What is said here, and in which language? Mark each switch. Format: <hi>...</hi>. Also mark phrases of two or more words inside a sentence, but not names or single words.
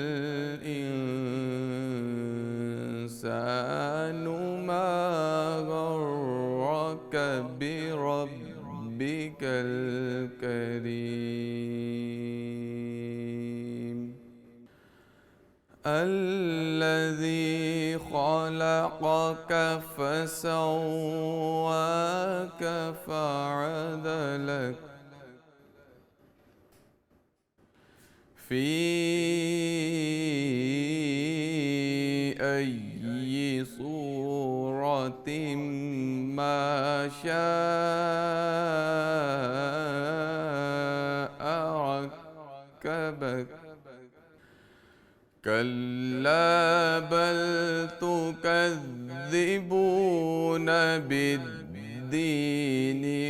<ar>الانسان ما غرک بربک الکریم، الذی خلقک فسواک فعدلک فی ای صورت ما شاء رکبک، کلا بل تکذبون بالدین</ar>